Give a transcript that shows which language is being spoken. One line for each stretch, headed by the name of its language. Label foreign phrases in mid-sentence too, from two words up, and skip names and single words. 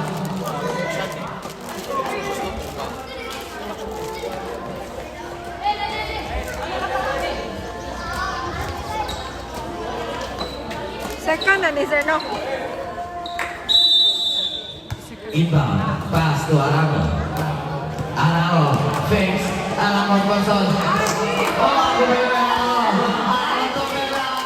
Filipino: Second na ni Sir, no?
English: Inbound, pass to Arango. Arango, fakes, Arango person. Oh, Gumera! Arango Gumera!